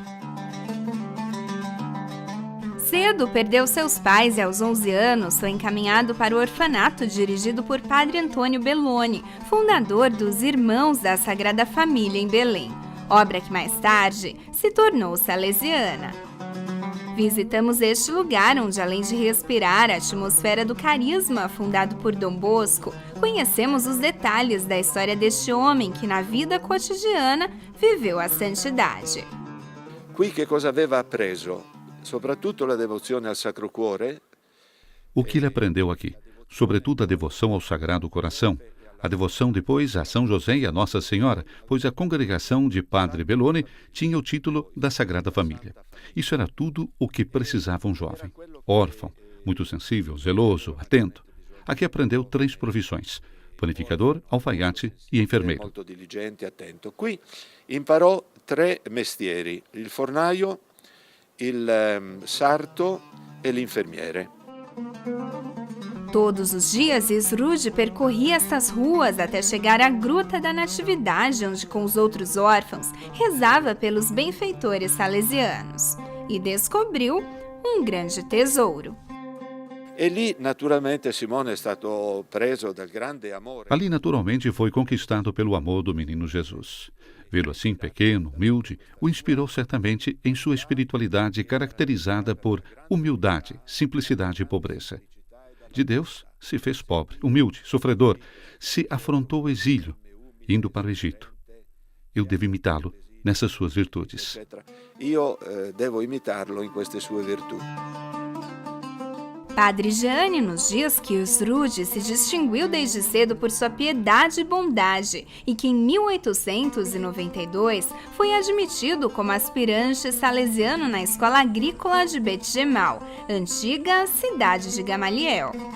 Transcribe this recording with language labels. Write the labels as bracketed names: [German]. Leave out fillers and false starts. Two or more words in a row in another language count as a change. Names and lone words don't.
[Portuguese] Cedo perdeu seus pais e aos 11 anos foi encaminhado para o orfanato dirigido por Padre Antônio Belloni, fundador dos Irmãos da Sagrada Família em Belém, obra que mais tarde se tornou salesiana. Visitamos este lugar onde, além de respirar a atmosfera do carisma fundado por Dom Bosco, conhecemos os detalhes da história deste homem que na vida cotidiana viveu a santidade. [Italian] Qui che cosa aveva appreso? Soprattutto la devozione al Sacro Cuore. [Portuguese] O que ele aprendeu aqui? Sobretudo a devoção ao Sagrado Coração. A devoção depois a São José e a Nossa Senhora, pois a congregação de Padre Belloni tinha o título da Sagrada Família. Isso era tudo o que precisava um jovem. Órfão, muito sensível, zeloso, atento. Aqui aprendeu 3 profissões: panificador, alfaiate e enfermeiro. [Italian] Molto diligente e attento. Qui imparò 3 mestieri: il fornaio, il sarto e l'infermiere. [Portuguese] Todos os dias, Sruge percorria estas ruas até chegar à Gruta da Natividade, onde, com os outros órfãos, rezava pelos benfeitores salesianos. E descobriu um grande tesouro. Ali, [Italian] naturalmente, Simone è stato preso dal grande amore. [Portuguese] Ali, naturalmente, foi conquistado pelo amor do menino Jesus. Vê-lo assim pequeno, humilde, o inspirou certamente em sua espiritualidade caracterizada por humildade, simplicidade e pobreza. De Deus, se fez pobre, humilde, sofredor, se afrontou o exílio, indo para o Egito. Eu devo imitá-lo nessas suas virtudes. [Italian] Io devo imitarlo in queste sue virtù. [Portuguese] Padre Gianni nos diz que Sruge se distinguiu desde cedo por sua piedade e bondade e que em 1892 foi admitido como aspirante salesiano na Escola Agrícola de Bet Gemal, antiga cidade de Gamaliel.